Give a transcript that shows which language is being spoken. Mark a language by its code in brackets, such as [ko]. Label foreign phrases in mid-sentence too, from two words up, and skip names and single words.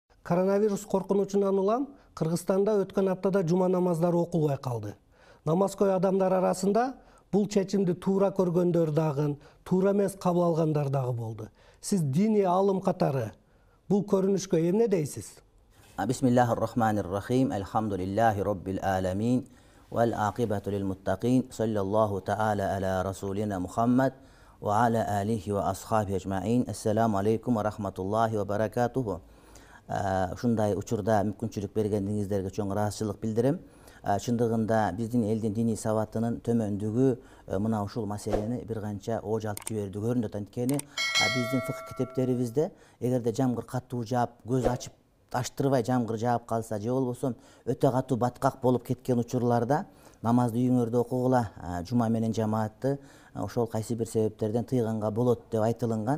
[ky] Коронавирус коркунучунан улам Кыргызстанда өткөн аптада жума намаздары окулбай калды. Намазкөй адамдар арасында бул чечимди туура көргөндөр дагы, туура эмес кабыл алгандар дагы болду. Сиз диний алым катары бул көрүнүшкө эмне дейсиз? [ar] بسم الله الرحمن الرحيم. الحمد لله رب العالمين. والعاقبة للمتقين. صلى الله تعالى على رسولنا محمد وعلى آله وأصحاب أجمعين. السلام عليكم ورحمة الله وبركاته. [ky] Ушундай учурда мүмкүнчүлүк бергениңиздерге чоң ыраазычылык билдирем. Чындыгында биздин элдин диний сабатынын төмөндүгү мына ушул маселени бир канча ооч алып жиберди көрүнөт. Анткени биздин фыкh китептерибизде эгерде жамгыр катуу жаап, көз ачып ачтырбай жамгыр жаап калса же болбосо өтө катуу баткак болуп кеткен учурларда намазды үйүңөрдө окугула, жума менен жамаатты ошол кайсы бир себептерден тыйганга болот деп айтылынган.